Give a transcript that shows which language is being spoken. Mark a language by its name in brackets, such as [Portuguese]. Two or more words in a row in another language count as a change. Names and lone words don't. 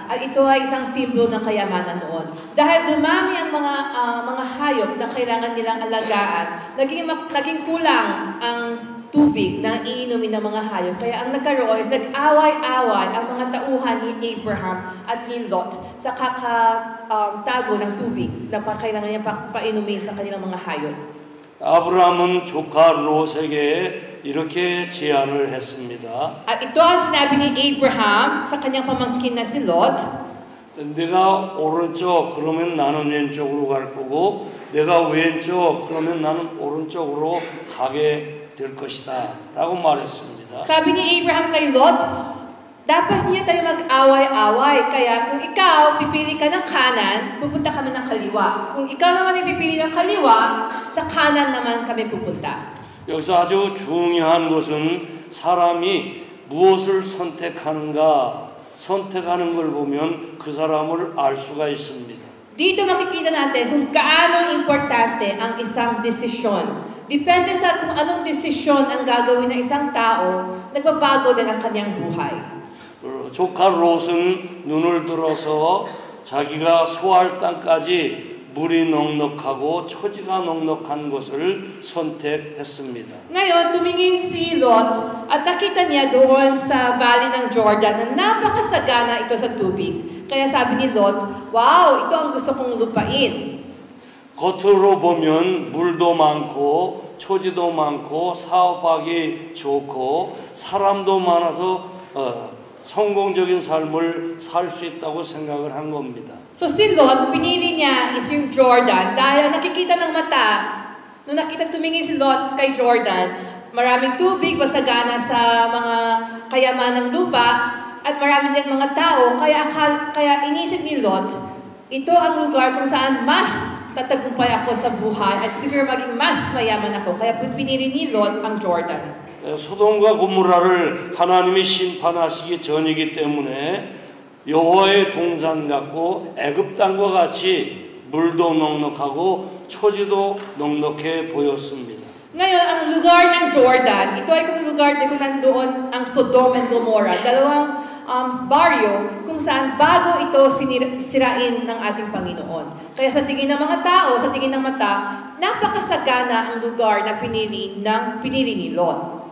[Filipino] At ito ay isang simbolo ng kayamanan noon. Dahil dumami ang mga hayop na kailangan nilang alagaan, naging kulang ang tubig na iinumin ng mga hayop. Kaya ang nagkaroon is nag-away-away ang mga tauhan ni Abraham at ni Lot sa kakatago ng tubig na kailangan niya painumin sa kanilang mga hayop. [Korean] 아브라함은 조카 롯에게 이렇게 제안을 했습니다. [Filipino] At ito ang sinabi ni Abraham sa kanyang pamangkin na si Lot. [Korean] 내가 오른쪽 그러면 나는 왼쪽으로 갈 거고 내가 왼쪽 그러면 나는 오른쪽으로 가게 될 것이다 라고 말했습니다. [Filipino] Sabi ni Abraham kay Lot, dapat niya tayo mag-away-away. Kaya kung ikaw pipili ka ng kanan, pupunta kami ng kaliwa. Kung ikaw naman ay pipili ng kaliwa, sa kanan naman kami pupunta. [Korean] 여기서 아주 중요한 것은 사람이 무엇을 선택하는가 선택하는 걸 보면 그 사람을 알 수가 있습니다. [Filipino] Dito makikita natin kung gaano importante ang isang desisyon. Depende sa kung anong desisyon ang gagawin ng isang tao, nagbabago din ang kanyang buhay. [Korean] 조카 롯은 눈을 들어서 자기가 소할 땅까지 물이 넉넉하고 초지가 넉넉한 곳을 선택했습니다. [Filipino] Ngayon, tumingin si Lot at nakita niya doon sa valley ng Jordan na napakasagana ito sa tubig. Kaya sabi ni Lot, wow, ito ang gusto kong lupain. [Korean] 겉으로 보면 물도 많고 초지도 많고 사업하기 좋고 사람도 많아서 성공적인 삶을 살 수 있다고 생각을 한 겁니다. [Filipino] So si Lot, pinili niya is yung Jordan dahil nakikita ng mata, nung nakita tumingin si Lot kay Jordan, maraming tubig, masagana sa mga kayamanang lupa, at marami ding mga tao, kaya inisip ni Lot, ito ang lugar kung saan mas tatagumpay ako sa buhay at siguro maging mas mayaman ako. Kaya pinili ni Lot ang Jordan. [Korean] 소돔과 고모라를 하나님이 심판하시기 전이기 때문에 여호와의 동산 같고 애굽 땅과 같이 물도 넉넉하고 초지도 넉넉해 보였습니다. [Filipino] Ngayon, ang lugar ng Jordan, ito ay kung lugar din kung nandoon ang Sodom and Gomorrah, dalawang baryo kung saan bago ito sirain ng ating Panginoon. Kaya sa tingin ng mga tao, sa tingin ng mata, napakasagana ang lugar na pinili ni Lot.